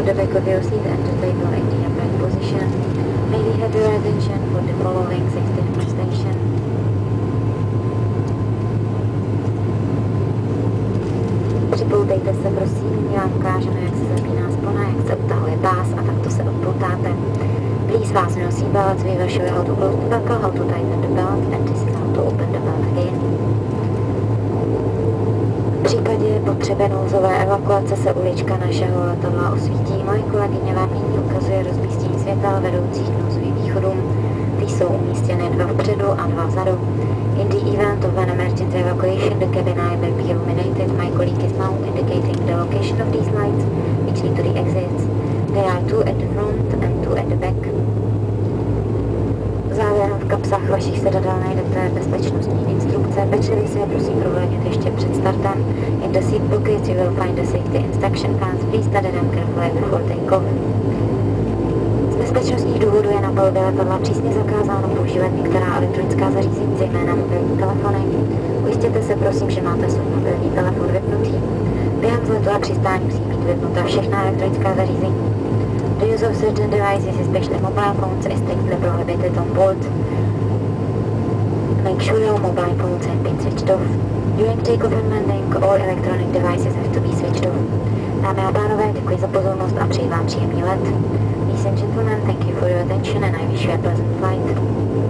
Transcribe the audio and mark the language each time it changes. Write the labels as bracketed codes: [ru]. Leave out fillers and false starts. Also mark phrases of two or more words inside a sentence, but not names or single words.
[en] back of your seat and the table in the upright position. May we have your attention for the following 16 station. [cs] Připoutejte se prosím, my vám ukážeme, jak se zapíná spona, jak se utahuje pás a takto se odpoutáte. [en] Please fasten your seatbelts, we will show you how to close the buckle, how to tighten the belt, and this is how to open the belt again. [cs] V případě potřeby nouzové evakuace se ulička našeho letadla osvítí. Moje kolegyně vám nyní ukazuje rozmístění světel vedoucích k nouzovým východům. Ty jsou umístěny 2 vpředu a 2 vzadu. [en] In the event of an emergency evacuation, the cabin eye will be illuminated. My colleague is now indicating the location of these lights, which lead to the exits. There are 2 at the front and 2 at the back. [cs] Závěrem v kapsách vašich sedadel najdete bezpečnostní instrukce. Pečlivě si je prosím prohlédněte ještě před startem. [en] In the seat pockets you will find the safety instruction cards. Please study them carefully before take-off. [cs] Z bezpečnostních důvodů je na palubě letadla přísně zakázáno používat některá elektronická zařízení, zejména mobilní telefony. Ujistěte se prosím, že máte svůj mobilní telefon vypnutý. Během vzletu a přistání musí být vypnuta všechna elektronická zařízení. [en] The use of certain devices, especially mobile phones, is strictly prohibited on board. Make sure your mobile phones have been switched off. During take-off and landing, all electronic devices have to be switched off. [cs] Dámy a pánové, děkuji za pozornost a přeji vám příjemný let. [en] Ladies and gentlemen, thank you for your attention and I wish you a pleasant flight.